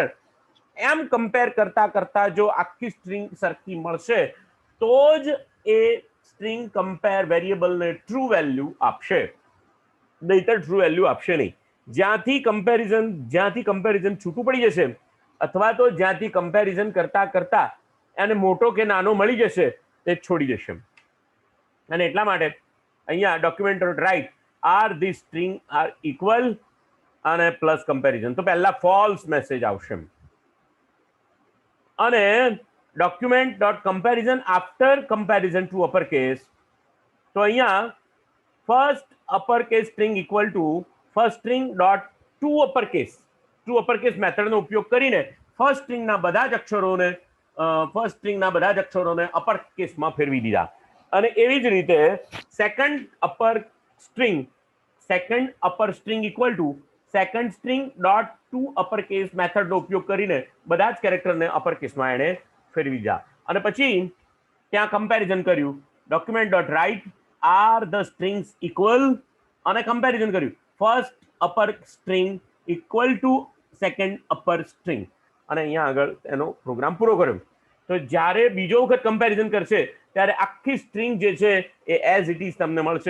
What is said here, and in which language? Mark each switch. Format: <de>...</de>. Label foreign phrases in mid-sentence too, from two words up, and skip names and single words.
<gu>એમ કમ્પેર કરતા કરતા જો આખી સ્ટ્રિંગ સરખી મળશે તો જ એ</gu> <en>string compare</en> <gu>વેરિયેબલને</gu> <en>true value</en> <gu>આપશે, નહીતર</gu> <en>true value</en> <gu>આપશે નહીં. જ્યાંથી કમ્પેરિઝન છૂટું પડી જશે અથવા તો જ્યાંથી કમ્પેરિઝન કરતા કરતા એને મોટો કે નાનો મળી જશે તે છોડી દેશે. અને એટલા માટે અહીંયા</gu> <en>document.write are the string are equal</en> <gu>અને</gu> <en>plus comparison,</en> <gu>તો પહેલા</gu> <en>false message</en> <gu>આવશે.</gu> <en>અને document.comparison after comparison to uppercase,</en> <gu>તો અહીંયા</gu> <en>first uppercase string equal to first string dot to uppercase</en> <gu>મેથડનો ઉપયોગ કરીને ફર્સ્ટ સ્ટ્રિંગના બધા જ અક્ષરોને અપર કેસમાં ફેરવી દીધા. અને એવી જ રીતે</gu> <en>second upper string equal to second string dot to uppercase</en> <gu>મેથડનો ઉપયોગ કરીને બધા જ કેરેક્ટરને અપર કેસમાં એણે ફેરવી દીધા. અને પછી ત્યાં કમ્પેરિઝન કર્યું,</gu> <en>document.write are the strings equal</en> <gu>અને કમ્પેરિઝન કર્યું.</gu> <en>first upper string equal to second upper string,</en> <gu>અને અહીંયા આગળ એનો પ્રોગ્રામ પૂરો કર્યો. તો જ્યારે બીજો વખત કમ્પેરિઝન કરશે ત્યારે આખી સ્ટ્રિંગ જે છે એ</gu> <en>as it is</en> <gu>તમને મળશે.</gu>